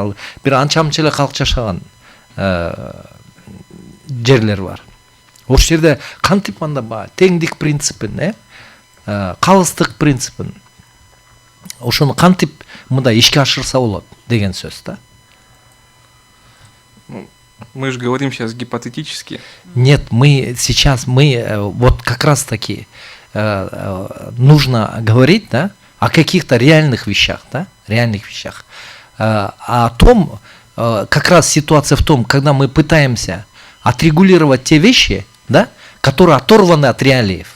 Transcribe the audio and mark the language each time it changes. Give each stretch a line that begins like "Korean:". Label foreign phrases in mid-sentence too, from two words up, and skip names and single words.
Kyrgyz: Ал бир анча мынча эле калк жашаган жерлер бар. Ошол жерде кантип анда теңдик принципин, калыстык принципин, ошону кантип мындай ишке ашырса болот деген сөз да.
Russian: Мы же говорим сейчас гипотетически. Нет, сейчас вот как раз таки нужно говорить, да, о каких-то реальных вещах, да, о том, как раз ситуация в том, когда мы пытаемся отрегулировать те вещи, да, которые оторваны от реалиев.